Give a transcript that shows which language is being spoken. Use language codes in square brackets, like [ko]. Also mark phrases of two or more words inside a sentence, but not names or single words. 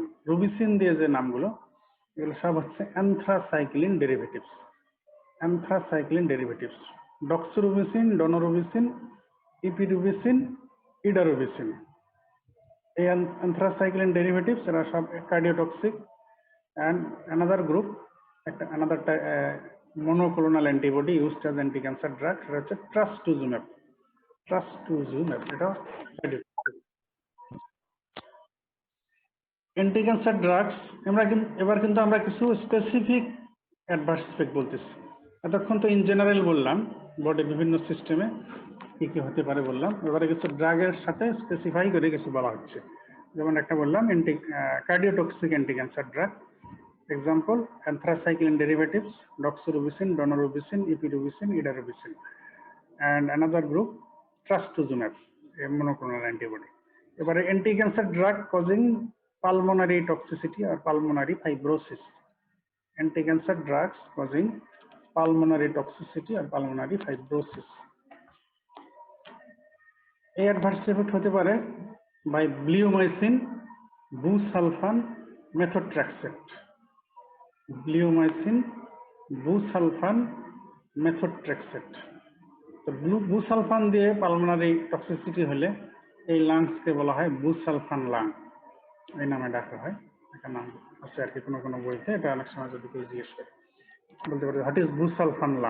[bn] রুবিসিন দিয়ে যে নামগুলো, এগুলো সব হচ্ছে [en] anthracycline derivatives. anthracycline derivatives [bn] ডক্সরুবিসিন, ডনোরুবিসিন, ইপিরুবিসিন, ইডারুবিসিন। এই [en] anthracycline derivatives [bn] এরা সব কার্ডিওটক্সিক। [en] and another group, অ্যানাদার monoclonal antibody used as anti-cancer drug, [bn] সেটা হচ্ছে ট্রাস্টুজুম্যাব। ট্রাস্টুজুম্যাব এটা [en] anti cancer drugs. [bn] এবার কিন্তু আমরা কিছু [en] specific adverse effect [bn] বলতেছি। এতক্ষণ তো [en] in general [bn] বললাম, বডি বিভিন্ন সিস্টেমে কি কি হতে পারে বললাম। এবারে কিছু ড্রাগের সাথে স্পেসিফাই করে কিছু বলা হচ্ছে। যেমন একটা বললাম [en] cardiotoxic anti cancer drug. Example, anthracycline derivatives, doxorubicin, daunorubicin, epirubicin, idarubicin. And another group, trastuzumab, a monoclonal antibody. এবারে anti-cancer drug causing pulmonary toxicity or pulmonary fibrosis. Anti-cancer drugs causing pulmonary toxicity or pulmonary fibrosis. [bn] এই [en] adverse effect [bn] হতে পারে [en] by bleomycin, busulfan, methotrexate. [bn] ব্লিওমাইসিন, বুসালফান, মেথোট্রেক্সেট। তো বুসালফান দিয়ে [en] pulmonary toxicity [bn] হলে এই লাংসকে বলা হয় বুসালফান লাং, এই নামে ডাকা হয়। একটা নাম আছে আর কি কোনো কোনো বইতে, এটা অনেক সময় যদি কেউ জিজ্ঞেস করে বলতে পারে [en] what is busulfan lung.